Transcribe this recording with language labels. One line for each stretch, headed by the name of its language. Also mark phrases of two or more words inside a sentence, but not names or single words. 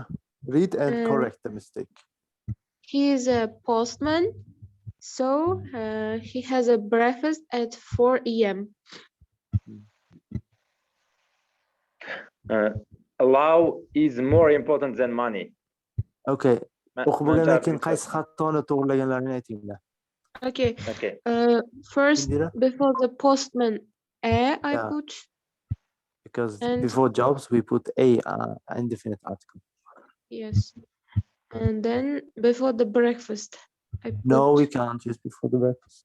English: Read and correct the mistake. He is a postman, so he has a breakfast at 4 a.m. Love is more important than money.
Uzbek: Okay. O'qib Man bo'lgandan keyin javob qaysi xatoni to'g'rilaganlarini aytinglar.
English: Okay. Okay. First, Indira? before the postman, I Yeah. put. Because And- before jobs we put a indefinite article. Yes. And then before the breakfast, I put. No, we can't use before the breakfast.